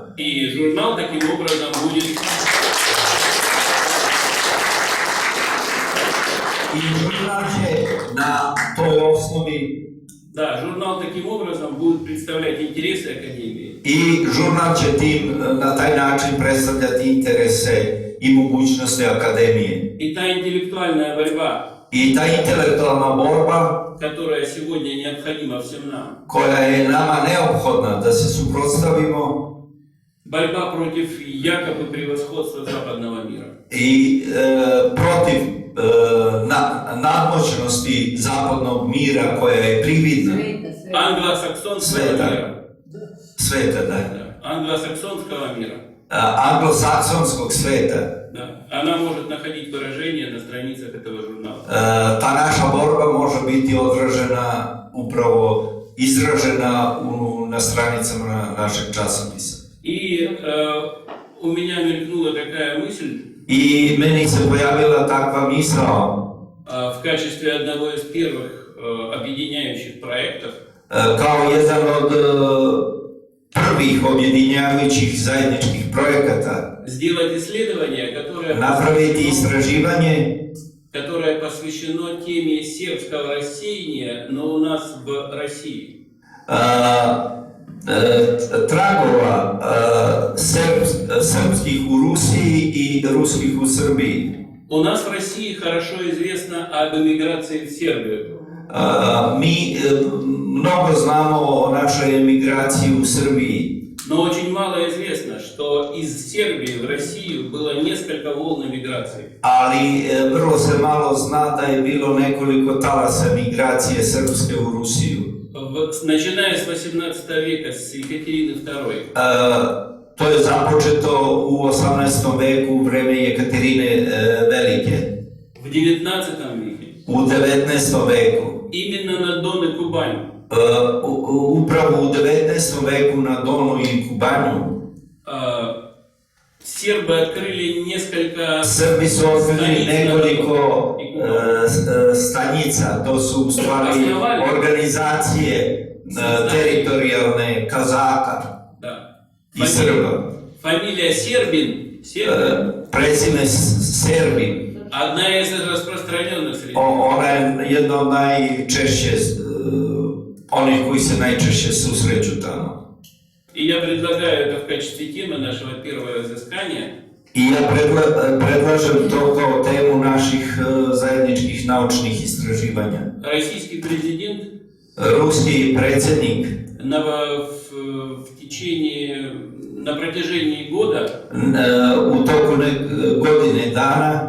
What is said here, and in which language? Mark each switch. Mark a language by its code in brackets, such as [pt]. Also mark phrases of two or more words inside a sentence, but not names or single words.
[ru] И журнал таким образом будет [sr] I žurnal će na toj osnovi [ru] Да, журнал таким образом будет представлять интересы Академии. [sr] i žurnal će na taj način predstavljati interese i mogućnosti Akademije. [ru] И та интеллектуальная борьба, [sr] I ta intelektualna borba [ru] которая сегодня необходима всем нам, [sr] koja je nama neophodna da se suprotstavimo [ru] борьба против якобы превосходства западного мира. [sr] i protiv nadmoćnosti zapadnog mira koja je prividna [ru] Англосаксонского [sr] Света. [ru] мира. [sr] sveta, da. [ru] Да, англосаксонского мира. [sr] Anglosaksonskog sveta. [ru] Да. Она может находить выражение на страницах этого журнала. [sr] Ta naša borba može biti izražena na stranicama našeg časopisa. [ru] И у меня мелькнула такая мысль [sr] I meni se pojavila takva misao [ru] в качестве одного из первых объединяющих проектов [sr] kao jedan od prvih objedinjavajućih zajedničkih projekata [ru] сделать исследование, [sr] napraviti istraživanje [ru] которое посвящено теме сербского рассеяния, но у нас в России. [sr] Tragova srpskih u Rusiji i ruskih u Srbiji. [ru] У нас в России хорошо известно об эмиграции в Сербию. [sr] Mi mnogo znamo o našoj emigraciji u Srbiji, [ru] Но очень мало известно, что из Сербии в Россию было несколько волн эмиграции. [sr] ali vrlo se malo zna da je bilo nekoliko talasa migracije srpske u Rusiju. [ru] Начиная с 18 века, с Екатерины II, [sr] To je započeto u 18. veku u vreme Jekaterine Velike, [ru] в 19 веке, [sr] u 19. veku. [ru] именно на Дон и Кубань, [sr] Upravo u 19. veku na Donu i Kubanju [ru] сербы открыли несколько [sr] Srbi su otvorili nekoliko stanica, to su u stvari organizacije teritorijalne Kazaka [ru] Да. [sr] i Srba. [ru] Фамилия Сербин, [sr] Prezime Serbin, [ru] одна из распространенных среди. [sr] ona je jedna od najčešće, onih koji se najčešće susreću tamo. [ru] И я предлагаю это в качестве темы нашего первого изыскания. [sr] I ja predlažem to kao temu naših zajedničkih naučnih istraživanja. [ru] Российский президент [sr] Ruski predsjednik [ru] на протяжении года [sr] u toku godine dana